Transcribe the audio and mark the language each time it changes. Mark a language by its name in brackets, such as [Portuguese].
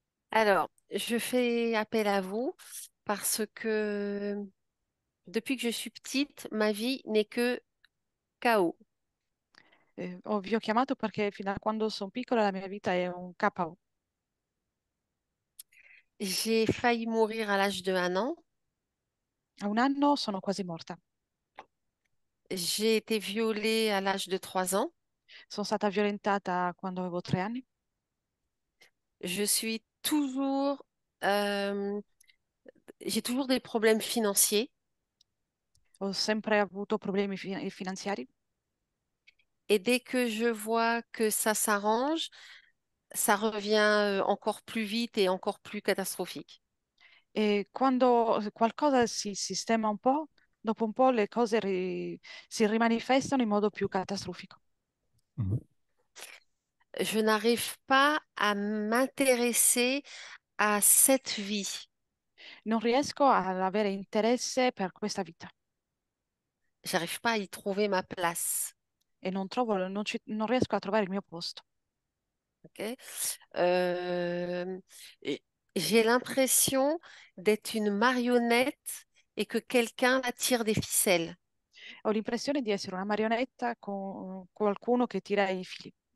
[French] Alors, je fais appel à vous parce que depuis que je suis petite, ma vie n'est que chaos. [Italian] Vi ho chiamato perché fino a quando sono piccola la mia vita è un KO. [French] J'ai failli mourir à l'âge de 1 an. [Italian] A un anno sono quasi morta. [French] J'ai été violée à l'âge de 3 ans. [Italian] Sono stata violentata quando avevo 3 anni. [French] Je suis toujours, euh, j'ai toujours des problèmes financiers. [Italian] Ho sempre avuto problemi finanziari [French] Et dès que je vois que ça s'arrange, ça revient encore plus vite et encore plus catastrophique. [Italian] e quando qualcosa si sistema un po', dopo un po' le cose si rimanifestano in modo più catastrofico. Mhm. [French] Je n'arrive pas à m'intéresser à cette vie. [Italian] Non riesco ad avere interesse per questa vita [French] J'arrive pas à y trouver ma place. [Italian] e non riesco a trovare il mio posto. Ok. [French] Euh, et j'ai l'impression d'être une marionnette et que quelqu'un la tire des ficelles. [Italian] Ho l'impressione di essere una marionetta con qualcuno che tira i fili.